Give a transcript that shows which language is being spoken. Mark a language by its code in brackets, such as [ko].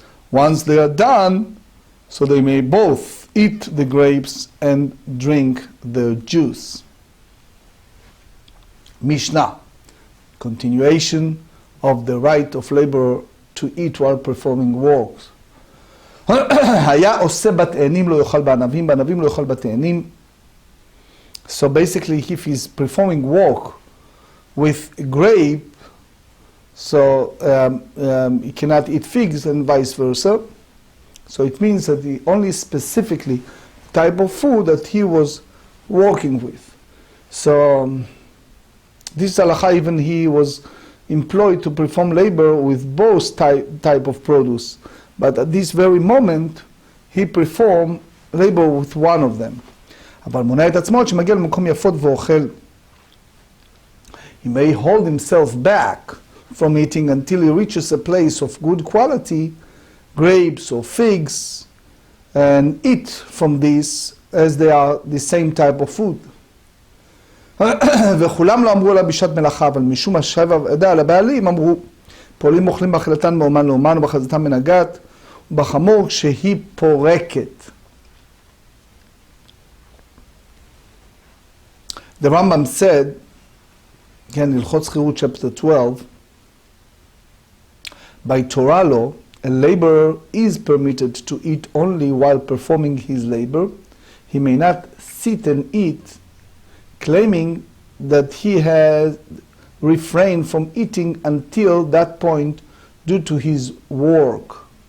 [en] Once they are done, so they may both eat the grapes and drink the juice. Mishnah, continuation of the right of laborer to eat while performing works. [he] היה עושה בתאנים לא יאכל בענבים, בענבים לא יאכל בתאנים. [en] So basically, if he's performing work with grape, so he cannot eat figs and vice versa. So it means that he only specifically type of food that he was working with. So this halakha, even he was employed to perform labor with both type of produce. But at this very moment, he performed labor with one of them. [he] אבל מונע את עצמו שמגיע למקום יפות ואוכל. [en] He may hold himself back from eating until he reaches a place of good quality, grapes or figs, and eat from this as they are the same type of food. [he] וכולם לא אמרו לה בשעת מלאכה, אבל משום השבע עדה על הבעלים אמרו, פועלים אוכלים באכילתן מאומן לאומן ובחזיתם מן הגת, ובחמור כשהיא פורקת. [en] The Rambam said, again, Hilchot Schirut chapter 12, by Torah law, a laborer is permitted to eat only while performing his labor. He may not sit and eat, claiming that he has refrained from eating until that point due to his work.